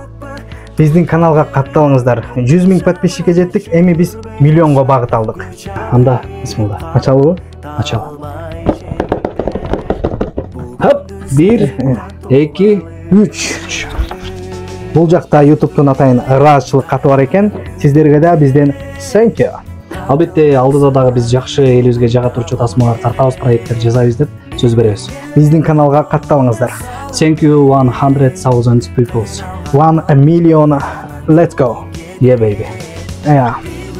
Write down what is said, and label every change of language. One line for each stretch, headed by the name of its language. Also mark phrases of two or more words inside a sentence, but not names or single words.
Kyrgyz: Биздин каналга катталыңыздар. 100 000 подписчикке жеттик, эми биз миллионго багыт алдык. Анда бисмилла. Ачалыбы? Ачалы. Хоп, 1, 2, 3. Бул жакта YouTube'тун атайын ыраазычылык каты бар экен. Сиздерге да бизден
English: thank you.
Kyrgyz: Албетте алдыда дагы биз жакшы элибизге жага турчу тасмалар тартабыз, проекттер жасайбыз деп сөз беребиз. Биздин каналга катталыңыздар.
English: Thank you 100,000 people. 1 million. Let's go. Yeah baby. Yeah.